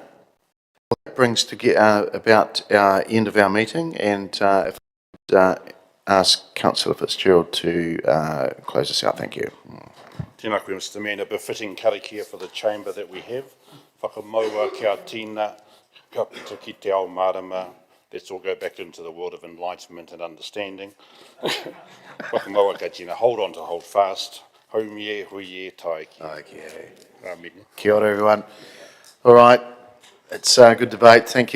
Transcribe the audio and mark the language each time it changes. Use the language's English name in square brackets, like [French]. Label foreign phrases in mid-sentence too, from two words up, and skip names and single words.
[English] Well, that brings to about our end of our meeting, and if I ask Councillor Fitzgerald to close us out. Thank you. [Māori] Tēnā koe, [English] Mr. Mayor, a befitting karakia for the chamber that we have. [Māori] Whakamaua kia tīna, ka pita ki te ao marama. [English] Let's all go back into the world of enlightenment and understanding. [Māori] Whakamaua ka tīna, [English] hold on to hold fast. [Māori] Haumie, huie, taiki. [English] Okay. Amen. [Māori] Kia ora, [English] everyone. All right. It's a good debate. Thank you.